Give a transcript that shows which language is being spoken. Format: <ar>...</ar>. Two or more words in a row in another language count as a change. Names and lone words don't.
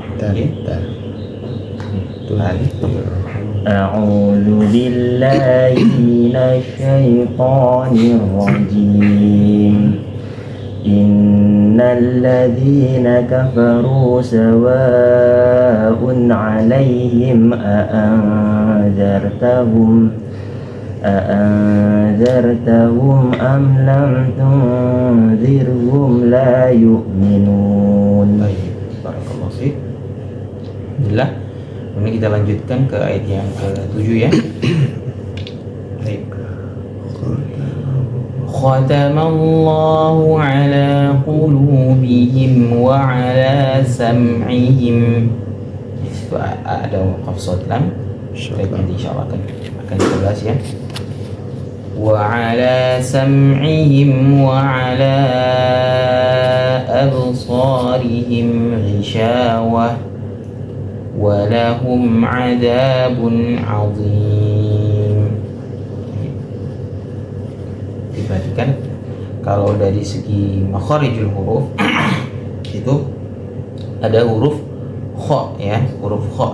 <ar>أعوذ بالله من الشيطان الرجيم إن الذين كفروا سواء عليهم أأنذرتهم أم لم تنذرهم لا يؤمنون. بارك الله فيك. الحمد لله.</ar> <id>Kemudian kita lanjutkan ke ayat yang ke-7 ya. Baik.</id> <ar>ختم الله على قلوبهم وعلى سمعهم.</ar> <id>Itu ada waqaf shad lam. Baik, nanti insyaallah akan kita bahas ya.</id> <ar>وعلى سمعهم وعلى أبصارهم غشاوة ولهم عذاب عظيم.</ar> <id>Diperhatikan kalau dari segi</id> <ar>مخارج الحروف</ar> <id>itu ada huruf kha ya, huruf kha.</id>